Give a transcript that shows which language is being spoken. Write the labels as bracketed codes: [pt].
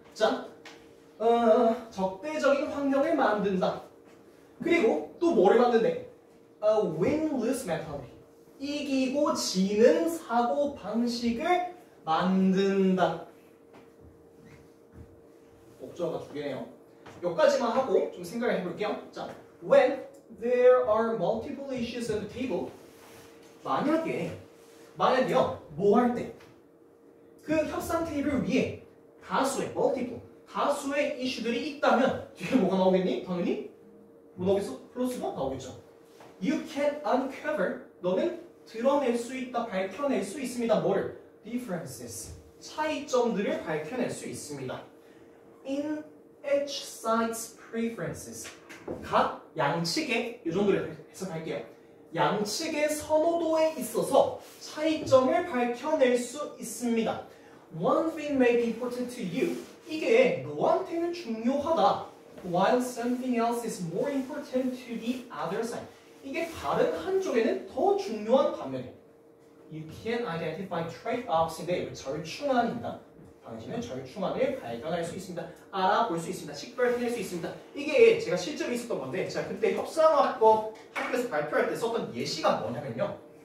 [ko] 자, 적대적인 환경을 만든다. 그리고 또 뭐를 만든대? [en] win-lose mentality. [ko] 이기고 지는 사고 방식을 만든다. 목적어가 두 개네요. 여기까지만 하고 좀 생각을 해볼게요. 자, [en] when there are multiple issues on the table. [ko] 만약에요, 뭐 할 때? 그 협상 테이블 위에 다수의 이슈들이 있다면 뒤에 뭐가 나오겠니? 당연히 뭐 나오겠어? 플러스가 나오겠죠. [en] You can uncover. [ko] 너는 드러낼 수 있다, 밝혀낼 수 있습니다. 뭐를? [en] Differences. [ko] 차이점들을 밝혀낼 수 있습니다. [en] In each side's preferences. [ko] 각 양측의, 이 정도로 해석할게요. 양측의 선호도에 있어서 차이점을 밝혀낼 수 있습니다. [en] One thing may be important to you. [ko] 이게 너한테는 중요하다. [en] While something else is more important to the other side. [ko] 이게 다른 한쪽에는 더 중요한 반면에 [en] You can identify trade-offs [ko] 인데 절충안입니다. 당신은 절충안을 발견할 수 있습니다. 알아볼 수 있습니다. 식별해낼 수 있습니다. 이게 제가 실제로 있었던 건데 제가 그때 협상학법 학교에서 발표할 때 썼던 예시가 뭐냐면요.